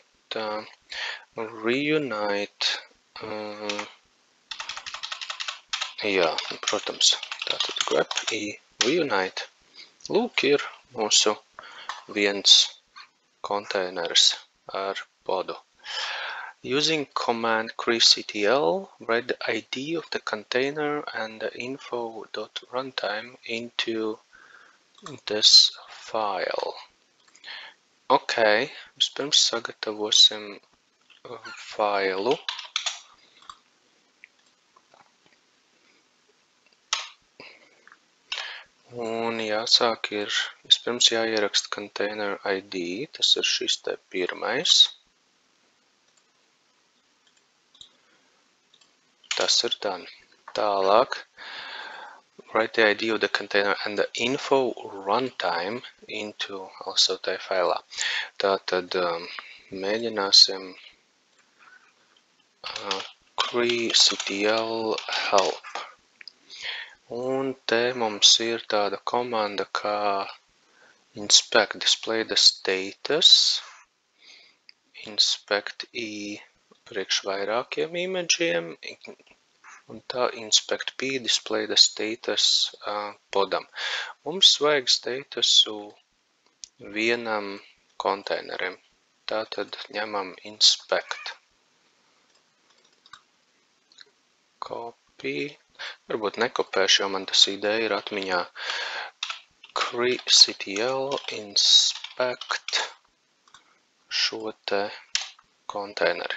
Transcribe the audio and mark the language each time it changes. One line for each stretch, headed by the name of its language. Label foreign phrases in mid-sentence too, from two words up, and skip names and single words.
Latvian: Tā, reunite. Jā, protams, tātad grep reunite. Lūk, ir mūsu viens konteiners ar podu.
English: Using command ctl, write the ID of the container and the info.runtime into this file.
Latvian: Ok, vispirms sagatavosim failu. Un jāsāk ir, vispirms jāieraksta container ID, tas ir šis te pirmais. Tas ir done. Tālāk,
English: write the ID of the container and the info runtime into also
Latvian: tai failā. Tātad mēģināsim ctl help. Un te mums ir tāda komanda kā inspect
English: display the status,
Latvian: inspect priekš vairākiem imidžiem, un tā inspect p
English: display the status
Latvian: podam. Mums vajag statusu vienam konteinerim. Tātad ņemam inspect. Copy. Varbūt nekopēšu, jo man tas ideja ir atmiņā. ctl inspect šo te konteineri.